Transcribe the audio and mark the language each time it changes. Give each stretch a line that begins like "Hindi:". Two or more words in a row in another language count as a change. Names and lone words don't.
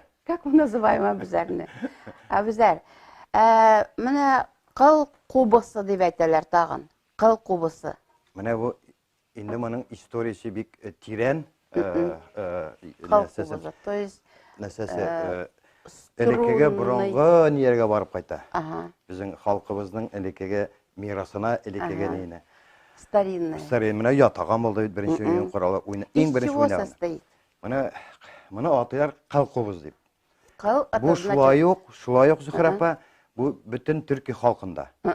Russian: Как мы называем обязательно? Обязательно.
Tatar: Менә кыл кубысы дип әйтәләр тагын. Кыл кубысы. Менә бу инде моның историясе бик тирән. Кыл кубысы.
Russian: То есть
Tatar: элекеге борынгы нигә барып кайта. Безнең халкыбызның элекеге мирасына, элекеге нейне.
Russian: Старинный. Старинный.
Tatar: Менә ятаган булды бит беренче уен коралы. Иң беренче уйнаган. Менә атыйлар кыл кубыз дип. Бу шулай ук Зөһрә апа, бу бөтен Төрки халкында.